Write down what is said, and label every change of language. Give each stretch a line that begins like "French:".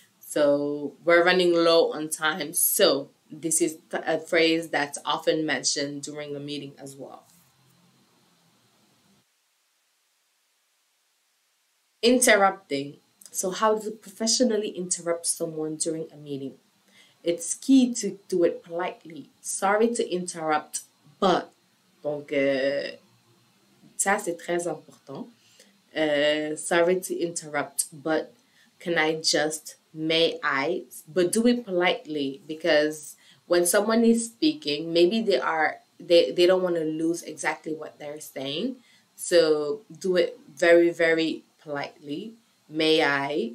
English: So we're running low on time. So this is a phrase that's often mentioned during a meeting as well. Interrupting. So how to professionally interrupt someone during a meeting? It's key to do it politely. Sorry to interrupt, but.
French: Donc, ça, c'est très important.
English: Sorry to interrupt, but can I just, may I? But do it politely, because when someone is speaking, maybe they don't want to lose exactly what they're saying. So do it very, very politely. May I?